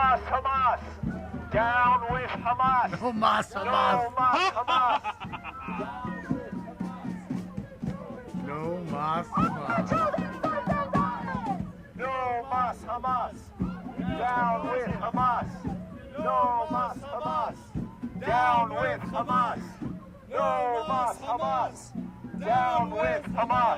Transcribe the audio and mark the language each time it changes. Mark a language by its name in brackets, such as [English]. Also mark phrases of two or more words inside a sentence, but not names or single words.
[English] Hamas. Down with Hamas. [Spanish] No mas No Hamas. mas Hamas. No mas Hamas. No mas Hamas. [English] Down with Hamas. [Spanish] No mas Hamas. [English] Down with Hamas. [Spanish] No mas Hamas. [English] Down with Hamas.